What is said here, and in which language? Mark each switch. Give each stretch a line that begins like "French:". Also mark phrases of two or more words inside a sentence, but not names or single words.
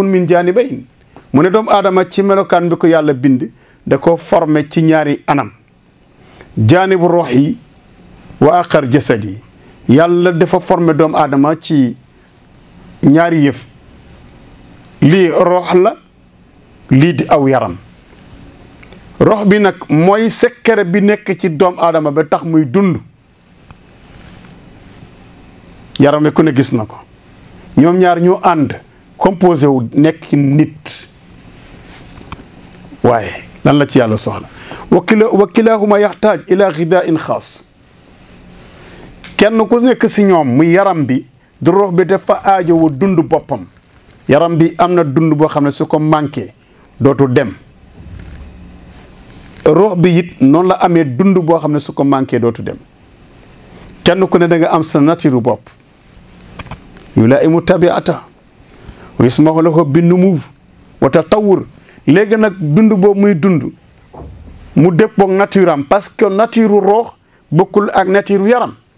Arabic: من جانبين
Wolof: mu ne doomu aadama ci melokaan bi ko yàlla bind da ko formé ci ñaari anam jaanibu rox yi
Arabic: والآخر جسد
Wolof: yi yàlla dafa formé doomu aadama ci ñaari yëf lii rox la lii di aw yaram rox bi nag mooy secret bi nekk ci doomu aadama ba tax muy dund yaram wi ku ne gis na ko ñoom ñaar ñoo ànd composé wu nekk nit waaye lan la ci yàlla soxla
Arabic: وكلاهما يحتاج إلى غذاء
Wolof: xaas kenn ku nekk si ñoom muy yaram bi du rox bi dafa aajowu dund boppam yaram bi am na dund boo xam ne su ko manqué dootu dem rox bi it noonu la amee dund boo xam ne su ko manqué dootu dem kenn ku ne da nga am sa nature bopp
Arabic: يلائم طبيعته ويسمح له بالنمو والتطور
Wolof: léegi nag dund boobu muy dund mu déppoog nature am
French: parce que
Wolof: nature roox bokkul ak nature yaram